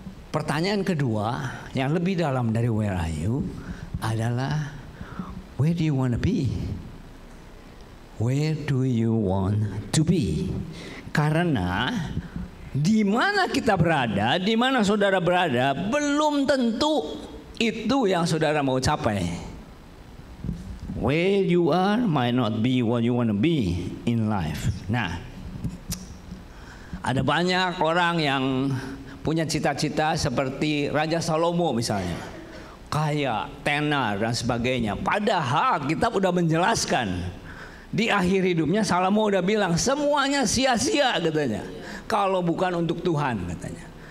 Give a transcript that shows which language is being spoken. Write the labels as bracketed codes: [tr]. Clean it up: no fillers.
[id] Pertanyaan kedua yang lebih dalam dari [en] where are you [id] adalah [en] where do you want to be? Where do you want to be? [id] Karena di mana kita berada, di mana saudara berada, belum tentu itu yang saudara mau capai. [en] Where you are might not be what you want to be in life. [id] Nah, ada banyak orang yang punya cita-cita seperti Raja Salomo misalnya, kaya, tenar dan sebagainya. Padahal kita udah menjelaskan di akhir hidupnya Salomo udah bilang semuanya sia-sia katanya, kalau bukan untuk Tuhan katanya.